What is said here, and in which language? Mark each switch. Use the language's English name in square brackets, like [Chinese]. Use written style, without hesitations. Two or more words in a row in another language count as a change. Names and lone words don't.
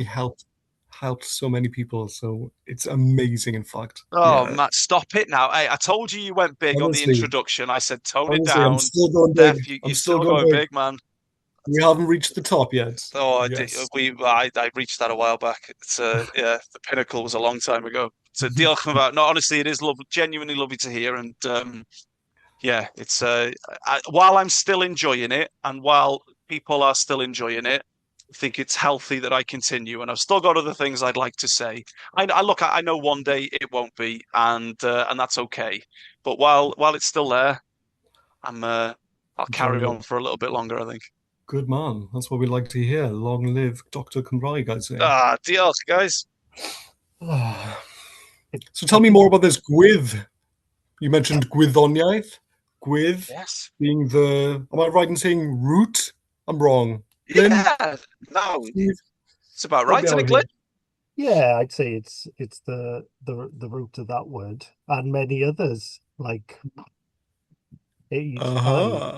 [English] helped so many people. So it's amazing, in fact. Oh, Yeah. Matt, stop it now. Hey, I told you went big on the Honestly, introduction. I said tone it honestly, I'm down. still going big. Steph, I'm you're still still going going big. big, man. We haven't reached the top yet. Oh, Yes. I reached that a while back. It's yeah, the pinnacle was a long time ago. [Welsh] So diolch yn fawr. [English] No, honestly, it is lovely, genuinely lovely to hear. And yeah, it's while I'm still enjoying it, and while people are still enjoying it, I think it's healthy that I continue. And I've still got other things I'd like to say. I know one day it won't be, and that's okay. But while it's still there, I'll carry Enjoying on it. for a little bit longer, I think. Good man. That's what we like to hear. Long live Doctor Cymraeg, I'd say. Ah, diolch, guys. Ah. it, So I tell me think more about this gwydd. You mentioned gwyddoniaeth. Gwydd Yes. being am I right in saying root? I'm wrong. Glyn, Yeah. No, Steve, it's about help right, me isn't out it, Glenn? here. yeah, I'd say it's the root of that word and many others. Like Uh-huh.